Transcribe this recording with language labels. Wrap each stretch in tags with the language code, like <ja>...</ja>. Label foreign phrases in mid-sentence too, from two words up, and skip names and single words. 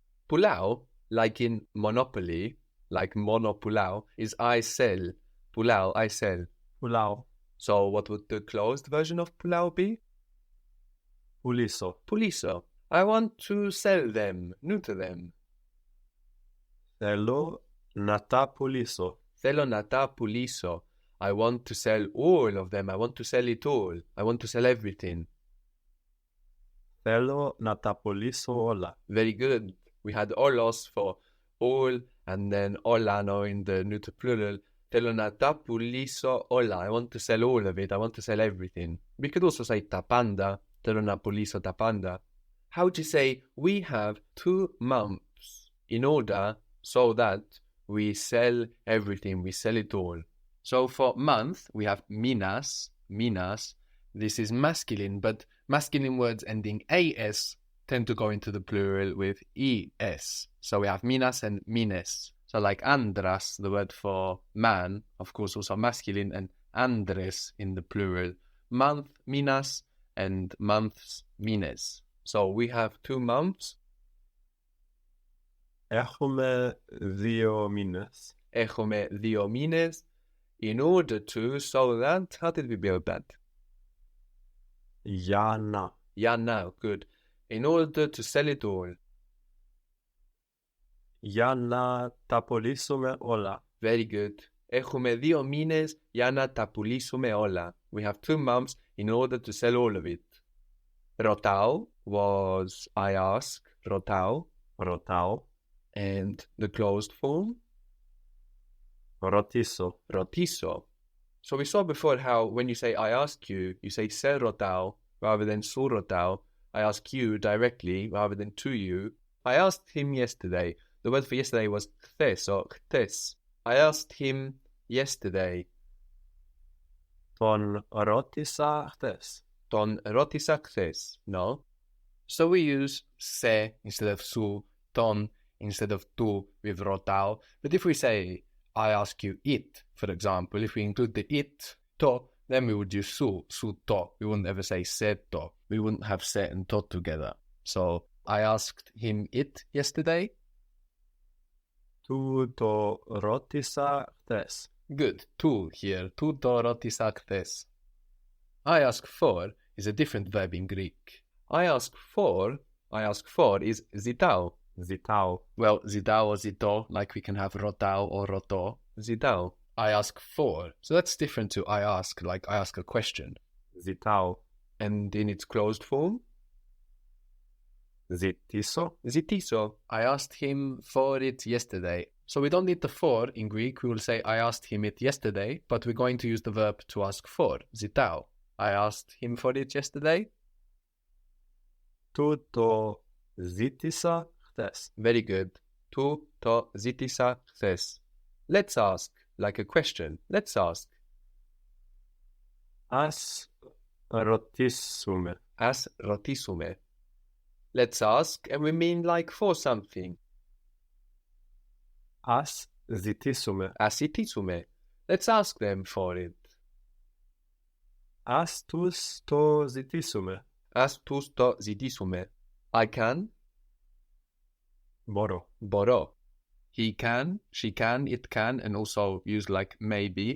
<en>Pulau, like in Monopoly, like monopulau, is I sell. Pulau, I sell.</en> <el>Pulau.</el> <en>So what would the closed version of pulau be?</en> <el>Puliso. Puliso.</el> <en>I want to sell them, neuter them.</en> <el>Θέλω να τα πουλήσω. Θέλω να τα πουλήσω.</el> <en>I want to sell all of them. I want to sell it all. I want to sell everything.</en> <el>Θέλω να τα πουλήσω όλα.</el> <en>Very good. We had olos for all and then όλα now in the neuter plural.</en> <el>Θέλω να τα πουλήσω όλα.</el> <en>I want to sell all of it. I want to sell everything. We could also say</en> <el>τα πάντα. Θέλω να πουλήσω τα πάντα.</el> <en>How would you say we have 2 months in order so that we sell everything, we sell it all? So for month, we have minas. This is masculine, but masculine words ending as tend to go into the plural with es. So we have minas and mines. So like andras, the word for man, of course also masculine, and andres in the plural. Month, minas, and months, mines. So we have 2 months.</en> <el>Έχουμε 2 μήνες. Έχουμε 2 μήνες.</el> <en>In order to, so that, how did we build that?</en> <el>Για να.</el> <en>Yeah, now, good. In order to sell it all.</en> <el>Για να τα πουλήσουμε όλα.</el> <en>Very good.</en> <el>Έχουμε 2 μήνες για να τα πουλήσουμε όλα.</el> <en>We have 2 months in order to sell all of it. Ρωτάω was I ask.</en> <el>Ρωτάω. Ρωτάω.</el> <en>And the closed form?</en> <el>Ρωτήσω. Ρωτήσω.</el> <en>So we saw before how when you say I ask you, you say</en> <el>σε ρωτάω</el> <en>rather than</en> <el>σου ρωτάω.</el> <en>I ask you directly rather than to you. I asked him yesterday. The word for yesterday was χθες or χτες. I asked him yesterday.</en> <el>Τον ρώτησα χτες. Τον ρώτησα χθες.</el> <en>No. So we use σε instead of σου, τον instead of του with ρωτάω. But if we say I ask you it, for example, if we include the it, to, then we would use</en> <el>σου το.</el> <en>We wouldn't ever say</en> <el>σε το.</el> <en>We wouldn't have se and to together. So I asked him it yesterday.</en> <el>Του το ρώτησα χτες.</el> <en>Good.</en> <el>Tu here. Του το ρώτησα χθες.</el> <en>I ask for is a different verb in Greek. I ask for is zitao.</en> <el>Ζητάω.</el> <en>Well, zitao or zito, like we can have rotao or roto. Zitao. I ask for. So that's different to I ask, like I ask a question.</en> <el>Ζητάω.</el> <en>And in its closed form?</en> <el>Ζητήσω. Zitiso.</el> <en>I asked him for it yesterday. So we don't need the for in Greek. We will say I asked him it yesterday, but we're going to use the verb to ask for.</en> <el>Zitao.</el> <en>I asked him for it yesterday.</en> <el>Του το ζήτησα χτες.</el> <en>Very good.</en> <el>Του το ζήτησα χθες.</el> <en>Let's ask, like a question. Let's ask.</en> <el>Ας ρωτήσουμε. Ας ρωτήσουμε.</el> <en>Let's ask, and we mean like for something.</en> <el>Ας ζητήσουμε. Ας ζητήσουμε.</el> <en>Let's ask them for it.</en> <el>Ας τους το ζητήσουμε. Ας τους το ζητήσουμε.</el> <en>I can.</en> <el>Μπορώ. Μπορώ.</el> <en>He can, she can, it can, and also use like maybe.</en>